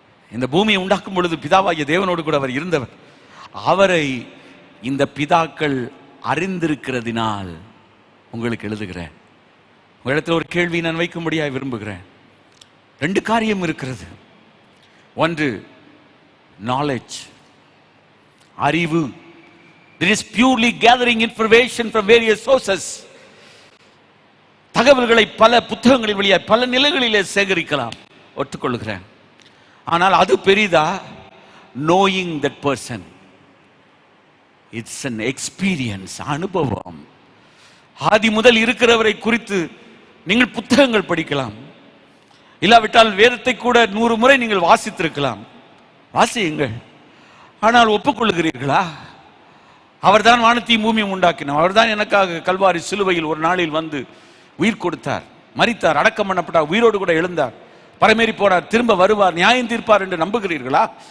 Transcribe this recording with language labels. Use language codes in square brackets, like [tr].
[ta] இந்த பூமியை உண்டாக்கும் பொழுது பிதாவாகிய தேவனோடு கூட அவர் இருந்தவர். அவரை இந்த பிதாக்கள் அறிந்திருக்கிறதினால் உங்களுக்கு எழுதுகிறேன். உங்களிடத்தில் ஒரு கேள்வி நான் வைக்கும்படியாக விரும்புகிறேன். 2 காரியம் இருக்கிறது. ஒன்று knowledge, அறிவு. [en] There is purely gathering information from various sources. [ta] தகவல்களை பல புத்தகங்களின் வழியாக பல நிலைகளிலே சேகரிக்கலாம், ஒத்துக்கொள்கிறேன். ஆனால் அது பெரிதா? [en] knowing that person, it's an experience, அனுபவம். [ta] ஆதி முதல் இருக்கிறவரை குறித்து நீங்கள் புத்தகங்கள் படிக்கலாம், இல்லாவிட்டால் வேதத்தை கூட 100 முறை நீங்கள் வாசித்திருக்கலாம். வாசியுங்கள். ஆனால் ஒப்புக்கொள்கிறீர்களா? அவர்தான் வானத்தையும் பூமியும் உண்டாக்கினார். அவர்தான் எனக்காக கல்வாரி சிலுவையில் ஒரு நாளில் வந்து உயிர் கொடுத்தார், மரித்தார், அடக்கம் பண்ணப்பட்டார், உயிரோடு கூட எழுந்தார், பரமேறி போனார், திரும்ப வருவார், நியாயம் தீர்ப்பார் என்று நம்புகிறீர்களா?